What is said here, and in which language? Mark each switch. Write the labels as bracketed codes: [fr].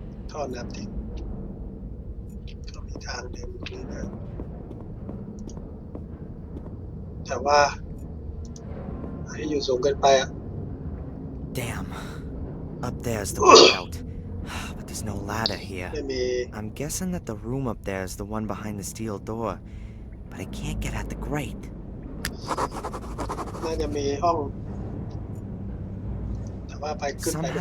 [th] ท่อน้ำทิ้งก็มีทางเดินตรงนี้นะแต่ว่าให้อยู่สูงเกินไปอ่ะ [en] Damn. Up there's the way out. But there's no ladder here. [th] ไม่มี [en] I'm guessing that the room up there is the one behind the steel door. But I can't get at the grate. [th] น่าจะมีห้อง แต่ว่าไปขึ้นไปไม่ได้